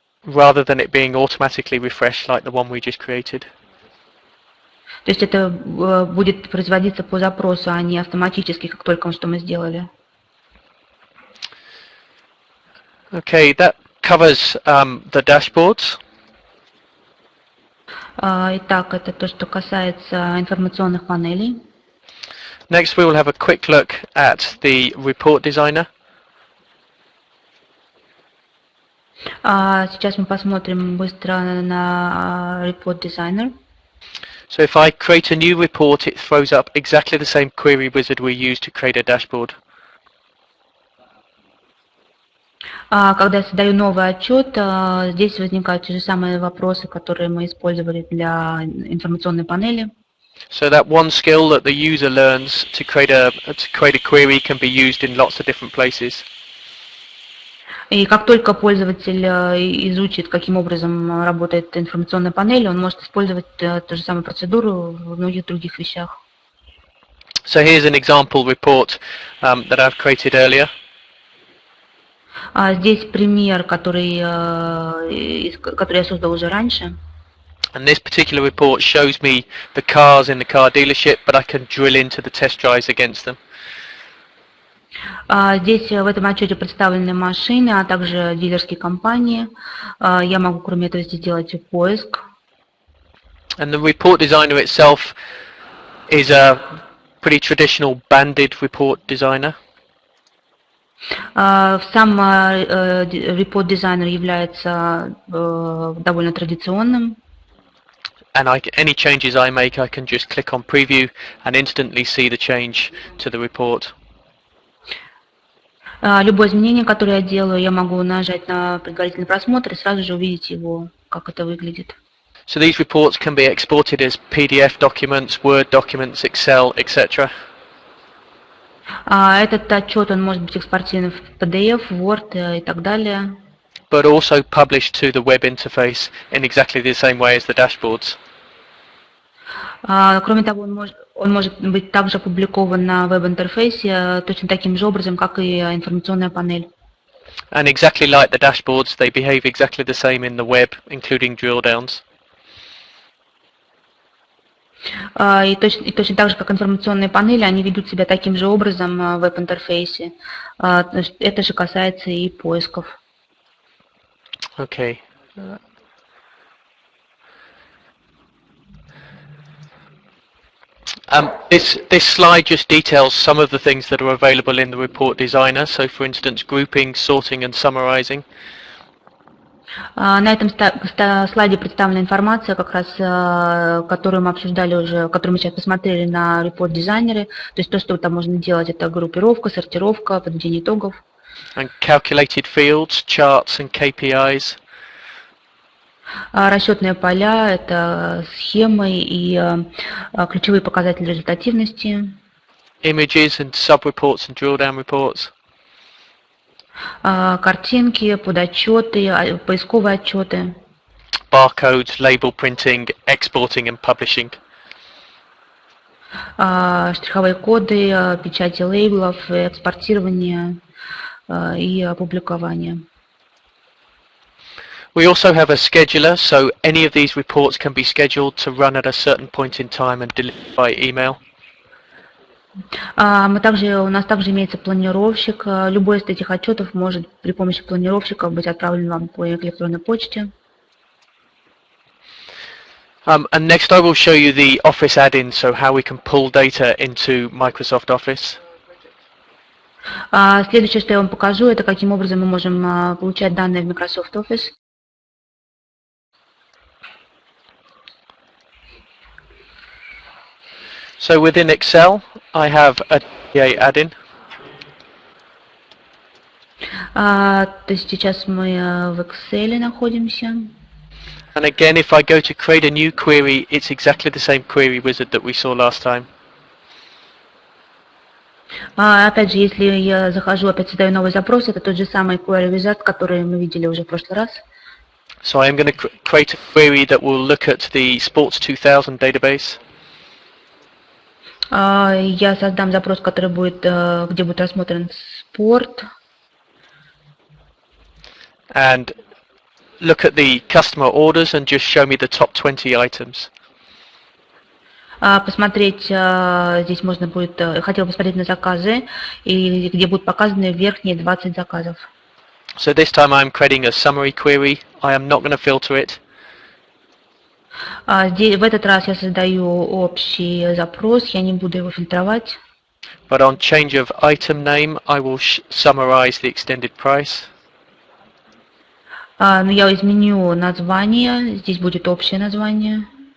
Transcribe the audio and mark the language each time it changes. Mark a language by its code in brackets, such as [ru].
[en] Rather than it being automatically refreshed like the one we just created. [ru] То есть это будет производиться по запросу, а не автоматически, как только что мы сделали. [en] Okay, that covers the dashboards. [ru] Итак, это то, что касается информационных панелей. [en] Next, we will have a quick look at the report designer. [ru] Сейчас мы посмотрим быстро на report designer. [en] So if I create a new report, it throws up exactly the same query wizard we used to create a dashboard. [ru] Когда я создаю новый отчет, здесь возникают те же самые вопросы, которые мы использовали для информационной панели. [en] So that one skill that the user learns to create a query can be used in lots of different places. [ru] И как только пользователь изучит, каким образом работает информационная панель, он может использовать ту же самую процедуру в многих других вещах. [en] So here's an example report that I've created earlier. [ru] Здесь пример, который я создал уже раньше. [en] And this particular report shows me the cars in the car dealership, but I can drill into the test drives against them. [ru] Здесь в этом отчете представлены машины, а также дилерские компании. Я могу, кроме этого, здесь делать поиск. [en] And the report designer itself is a pretty traditional banded report designer. [ru] Сам report designer является довольно традиционным. [en] And any changes I make, I can just click on preview and instantly see the change to the report. [ru] Любое изменение, которое я делаю, я могу нажать на предварительный просмотр и сразу же увидеть его, как это выглядит. [en] So these reports can be exported as PDF documents, Word documents, Excel, etc. [ru] Этот отчет, он может быть экспортирован в PDF, Word и так далее. [en] But also published to the web interface in exactly the same way as the dashboards. [ru] Кроме того, он может быть также опубликован на веб-интерфейсе точно таким же образом, как и информационная панель. [en] And exactly like the dashboards, they behave exactly the same in the web, including drill downs. [ru] И точно так же, как информационные панели, они ведут себя таким же образом в веб-интерфейсе. Это же касается и поисков. [en] Okay. This slide just details some of the things that are available in the report designer. So, for instance, grouping, sorting, and summarizing. [ru] На этом слайде представлена информация, как раз, которую мы обсуждали уже, которую мы сейчас посмотрели на report дизайнере. То есть то, что там можно делать, это группировка, сортировка, подведение итогов. [en] And calculated fields, charts, and KPIs. [ru] Расчетные поля, это схемы и ключевые показатели результативности. [en] Images and sub-reports and drill-down reports. [ru] Картинки, подотчеты, поисковые отчеты. [en] Barcodes, label printing, exporting and publishing. [ru] Штриховые коды, печати лейблов, экспортирование и опубликование. [en] We also have a scheduler, so any of these reports can be scheduled to run at a certain point in time and delivered by email. [ru] У нас также имеется планировщик. Любой из этих отчетов может при помощи планировщика быть отправлен вам по электронной почте. [en] And next I will show you the Office add-in, so how we can pull data into Microsoft Office. [ru] Следующее, что я вам покажу, это каким образом мы можем получать данные в Microsoft Office. [en] So within Excel, I have a DataPA add-in. [ru] То есть сейчас мы в Excel находимся. [en] And again, if I go to create a new query, it's exactly the same query wizard that we saw last time. [ru] Опять же, если я захожу, опять создаю новый запрос, это тот же самый query wizard, который мы видели уже в прошлый раз. [en] So I am going to create a query that will look at the Sports 2000 database. [ru] Я создам запрос, который будет, где будет рассмотрен спорт. [en] And look at the customer orders and just show me the top 20 items. [ru] Посмотреть, здесь можно будет, хотел посмотреть на заказы, и где будут показаны верхние 20 заказов. [en] So this time I'm creating a summary query. I am not going to filter it. [ru] В этот раз я создаю общий запрос, я не буду его фильтровать. [en] But on change of item name, I will summarize the extended price. [ru] Но я изменю название, здесь будет общее название.